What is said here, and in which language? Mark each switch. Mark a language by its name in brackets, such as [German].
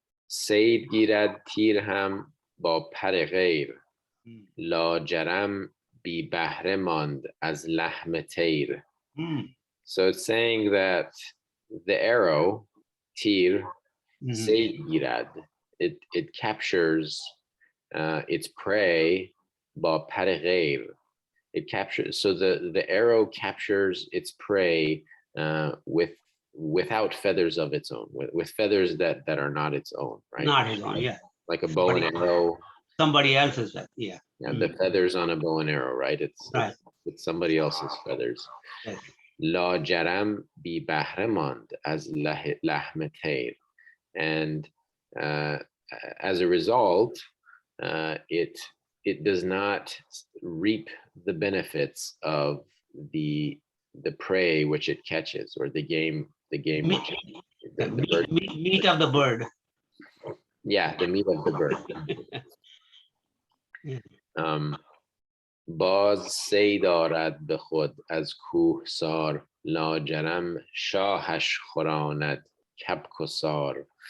[Persian] Sayd گیرد تیر هم با پر غیر لاجرم بی بهره ماند از لحم طیر. [English] So it's saying that the arrow, tir, [Persian] Sayd girad, [English] it captures its prey, [Persian] ba par ghair. [English] It captures, so the arrow captures its prey without feathers of its own, with feathers that are not its own, right? Not his own, yeah. Like a bow and arrow. Somebody else's, yeah. Yeah, the feathers on a bow and arrow, right? It's somebody else's feathers. Yes. [Persian] La jaram bi bahre mand as lahm tayr. [English] And as a result, it does not reap the benefits of the prey which it catches, or the game which meat of the bird. Yeah, the meat of the bird. [Persian] باز سی دارد به خود از کوهسار لاجرم شاهش خوراند کبک و سار.